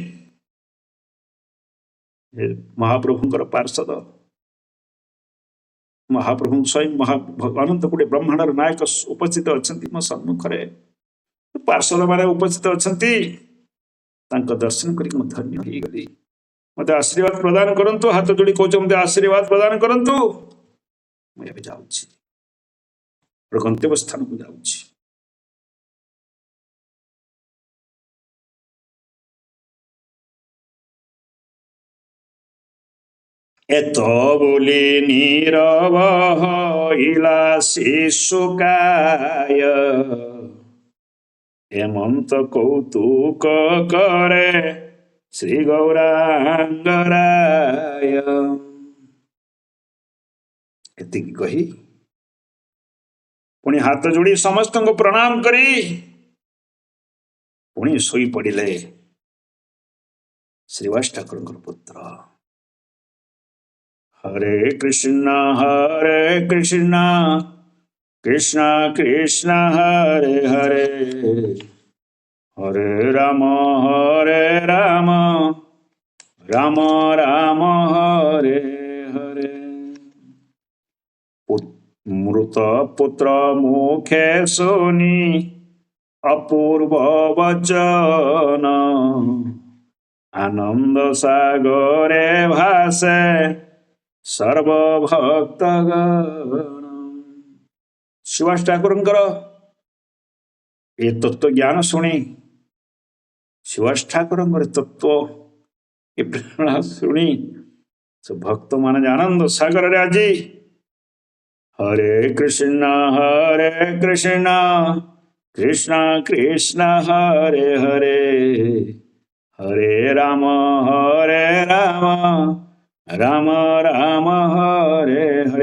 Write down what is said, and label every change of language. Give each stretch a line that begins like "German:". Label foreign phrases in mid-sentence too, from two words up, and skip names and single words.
Odia: ମହାପ୍ରଭୁଙ୍କର ପାର୍ଷଦ, ମହାପ୍ରଭୁ ସ୍ୱୟଂ ଅନନ୍ତ କୋଟି ବ୍ରହ୍ମାଣ୍ଡର ନାୟକ ଉପସ୍ଥିତ ଅଛନ୍ତି ମୋ ସମ୍ମୁଖରେ। ପାର୍ଷଦ ମାନେ ଉପସ୍ଥିତ ଅଛନ୍ତି, ତାଙ୍କ ଦର୍ଶନ କରିକି ମୁଁ ଧନ୍ୟ ହେଇଗଲି। ମତେ ଆଶୀର୍ବାଦ ପ୍ରଦାନ କରନ୍ତୁ। ହାତ ଯୋଡ଼ି କହୁଛ ମତେ ଆଶୀର୍ବାଦ ପ୍ରଦାନ କରନ୍ତୁ। ମୁଁ ଏବେ ଯାଉଛି, ଗନ୍ତବ୍ୟ ସ୍ଥାନକୁ ଯାଉଛି।
Bangla: এত বলি নীরব হইলা শিশুকায়, হেমন্ত কৌতুক করে শ্রী গৌরাঙ্গরায়।
Odia: ଏତିକି କହି ପୁଣି ହାତ ଯୋଡ଼ି ସମସ୍ତଙ୍କୁ ପ୍ରଣାମ କରି ପୁଣି ଶୋଇ ପଡ଼ିଲେ ଶ୍ରୀବାସ ଠାକୁରଙ୍କର ପୁତ୍ର।
Sanskrit: ହରେ କୃଷ୍ଣ କୃଷ୍ଣ କୃଷ୍ଣ ହରେ ହରେ, ହରେ ରାମ ରାମ ରାମ ହରେ ହରେ।
Bangla: মৃত পুত্র মুখে শুনি অপূর্ব বচন, আনন্দ সাগরে ভাসে সর্বভক্তগণ।
Odia: ସୁଭାଷ ଠାକୁରଙ୍କର ଏ ତତ୍ଵ ଜ୍ଞାନ ଶୁଣି, ସୁଭାଷ ଠାକୁରଙ୍କର ତତ୍ଵ ଏ ପ୍ରେରଣା ଶୁଣି ସେ ଭକ୍ତ ମାନେ ଆନନ୍ଦ ସାଗରରେ ଆଜି
Sanskrit: ହରେ କୃଷ୍ଣ କୃଷ୍ଣ କୃଷ୍ଣ ହରେ ହରେ, ହରେ ରାମ ରାମ ରାମ ହରେ ହରେ।